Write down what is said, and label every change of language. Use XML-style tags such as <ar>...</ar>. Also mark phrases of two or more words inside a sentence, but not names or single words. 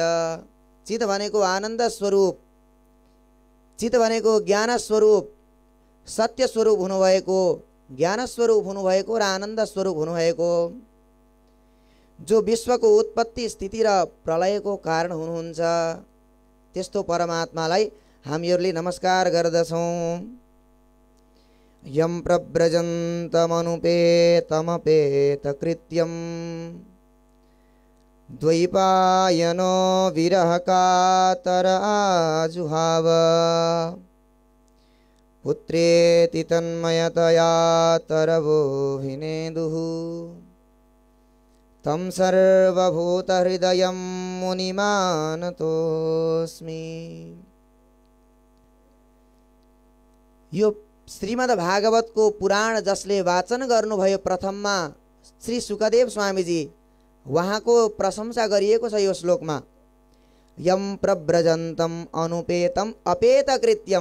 <ne>चित भनेको आनन्द स्वरूप, चित भनेको ज्ञान स्वरूप, सत्य स्वरूप हुनुभएको, ज्ञान स्वरूप हुनुभएको र आनन्द स्वरूप हुनुभएको, जो विश्वको उत्पत्ति स्थिति र प्रलयको कारण हुनुहुन्छ, त्यस्तो परमात्मालाई हामीहरूले नमस्कार गर्दछौँ।</ne> <sa>यं प्रव्रजन्तमनुपेतमपेतकृत्यं द्वैपायनो विरहकातर आजुहाव पुत्रेति तन्मयतया तरवोऽभिनेदुः तं सर्वभूतहृदयं मुनिमानतोऽस्मि।</sa> <ne>यो श्रीमद् भागवतको पुराण जसले वाचन गर्नुभयो प्रथममा श्री सुखदेव स्वामीजी, उहाँको प्रशंसा गरिएको छ यो श्लोकमा।</ne> <sa>यम प्रव्रजन्तम अनुपेतम अपेत कृत्यम।</sa>